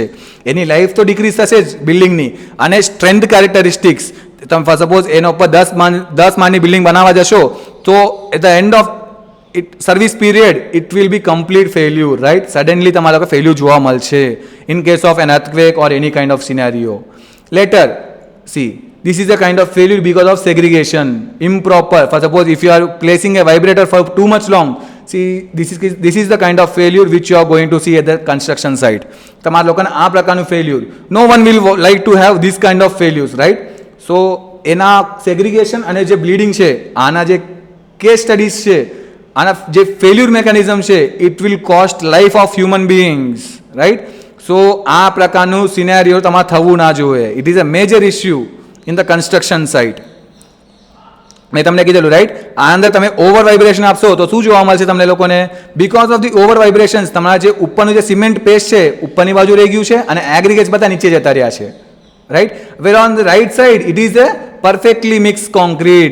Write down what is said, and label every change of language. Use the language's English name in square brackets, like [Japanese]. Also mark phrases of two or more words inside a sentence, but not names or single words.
[Gujarati] એની લાઈફ તો ડિક્રીઝ થશે જ બિલ્ડિંગની, અને [English] strength characteristics [Gujarati] તમે સપોઝ એના ઉપર 10 માળની બિલ્ડિંગ બનાવવા જશો તો [English] at the end of service period it will be complete failure, right. સડનલી [Gujarati] તમારા લોકો ફેલ્યુર જોવા મળશે [English] in case of an earthquake or any kind of scenario. letter C This is a kind of failure because of segregation, improper. For suppose if you are placing a vibrator for too much long, see this is the kind of failure which you are going to see at the construction site. [Gujarati] તમારા લોકોને આ પ્રકારનું failure. [English] No one will like to have this kind of failures, right? So એના segregation [Gujarati] અને જે [English] bleeding [Gujarati] છે, આના જે [English] case studies [Gujarati] છે, આના જે [English] failure mechanism છે, it will cost life of human beings, right? [Gujarati] So આ પ્રકારનું scenario તમારે થવું ના જોઈએ. [English] It is a major issue in the construction site. [Gujarati] મેં તમને કીધેલું રાઈટ, આ અંદર તમે [English] over vibration [Gujarati] આપશો તો શું જોવા મળશે તમને લોકોને? [English] because of the over vibrations [Gujarati] તમારા જે ઉપરનું જે [English] cement paste [Gujarati] છે ઉપરની બાજુ રહી ગયું છે અને એગ્રીગેટ્સ બધા નીચે જતા રહ્યા છે, રાઈટ. [English] where on the right side it is a perfectly mix concrete.